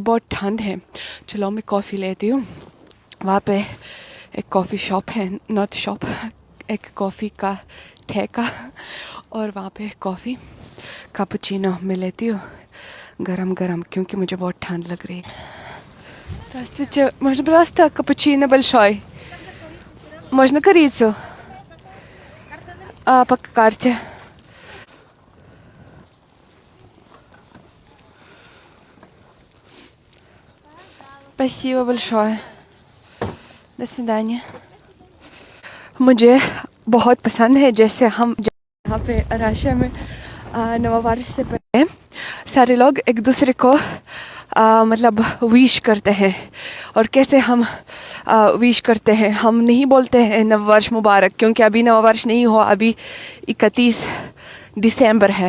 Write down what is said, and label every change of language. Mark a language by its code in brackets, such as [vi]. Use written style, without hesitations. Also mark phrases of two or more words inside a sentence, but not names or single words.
[hi] बहुत ठंड है। चलो मैं कॉफ़ी लेती हूँ। वहाँ पे एक [en] coffee shop [hi] है, [en] not shop, [hi] एक कॉफ़ी का ठेका, और वहाँ पे [en] coffee cappuccino [hi] मैं लेती हूँ गरम गरम, क्योंकि मुझे बहुत ठंड लग रही है. [ru] Здравствуйте, можно, пожалуйста, капучино большой? Можно корицу? По карте. Спасибо большое. До свидания. [hi] मुझे बहुत पसंद है जैसे हम यहाँ पे रशिया में नववर्ष से पहले सारे लोग एक दूसरे को मतलब विश करते हैं। और कैसे हम विश करते हैं, हम नहीं बोलते हैं नववर्ष मुबारक, क्योंकि अभी नववर्ष नहीं हुआ, अभी 31 दिसंबर है।